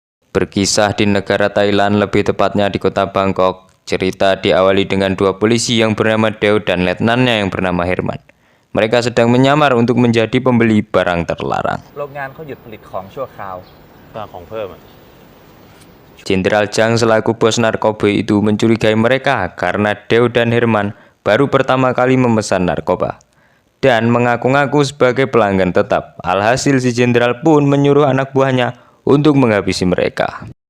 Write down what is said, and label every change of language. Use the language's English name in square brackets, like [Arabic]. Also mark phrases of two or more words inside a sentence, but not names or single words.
[Indonesian] Berkisah di negara Thailand, lebih tepatnya di kota Bangkok. Cerita diawali dengan dua polisi yang bernama Deo dan letnannya yang bernama Herman. Mereka sedang menyamar untuk menjadi pembeli barang terlarang. [Thai] โรงงานเขาหยุดผลิตของชั่วคราว ของเพิ่มอะ [Indonesian] Jenderal Chang selaku bos narkoba itu mencurigai mereka karena Deo dan Herman baru pertama kali memesan narkoba dan mengaku-ngaku sebagai pelanggan tetap. Alhasil si jenderal pun menyuruh anak buahnya untuk menghabisi mereka.